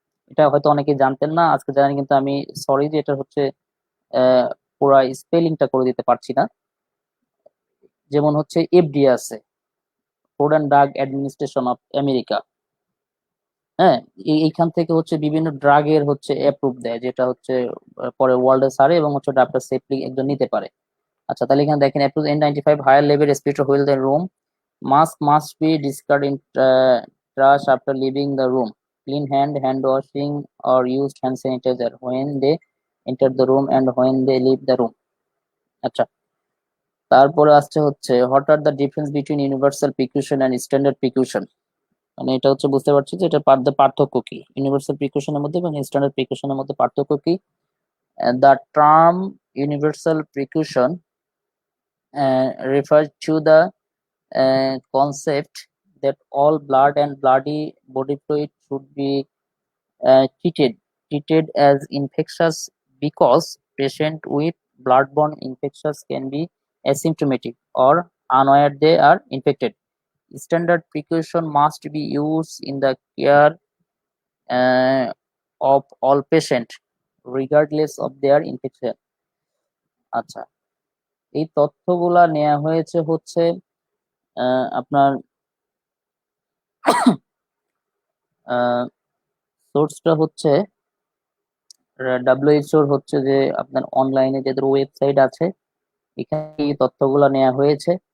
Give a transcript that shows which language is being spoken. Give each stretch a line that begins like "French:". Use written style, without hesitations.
Bangla: এটা হয়তো অনেকে জানতেন না, আজকে জানেন, কিন্তু আমি সরি যে এটা হচ্ছে পুরা স্পেলিংটা করে দিতে পারছি না। যেমন হচ্ছে এফডিএ আছে, food and drug administration of America, হ্যাঁ, এইখান থেকে হচ্ছে বিভিন্ন ড্রাগের হচ্ছে অ্যাপ্রুভ দেয়, যেটা হচ্ছে পরে ওয়ার্ল্ডে ছাড়ে এবং হচ্ছে ডাক্তার সেফলি একজন নিতে পারে। আচ্ছা, তাহলে এখানে দেখেন
English: Approve N95 higher level respirator while the room, mask must be discard in trash after leaving the room, clean hand washing or used hand sanitizer when they enter the room and when they leave the room.
Bangla: আচ্ছা, তারপরে আসছে হচ্ছে
English: what are the difference between universal precaution and standard precaution,
Bangla: মানে এটা হচ্ছে বুঝতে পারছি যে এটা পার্থক্য কি ইউনিভার্সাল প্রিকশনের মধ্যে এবং স্ট্যান্ডার্ড প্রিকশনের মধ্যে পার্থক্য কি।
English: The term universal precaution refers to the concept that all blood and bloody body fluid should be treated as infectious because patient with bloodborne infections can be asymptomatic or unaware they are infected. Standard precaution must be used in the care of all patients regardless of their infection.
Bangla: আচ্ছা, এই তথ্যগুলা নেওয়া হয়েছে হচ্ছে আপনার সোর্সটা হচ্ছে ডাব্লিউএইচওর হচ্ছে যে আপনার অনলাইনে যাদের ওয়েবসাইট আছে এখানে এই তথ্যগুলা নেওয়া হয়েছে।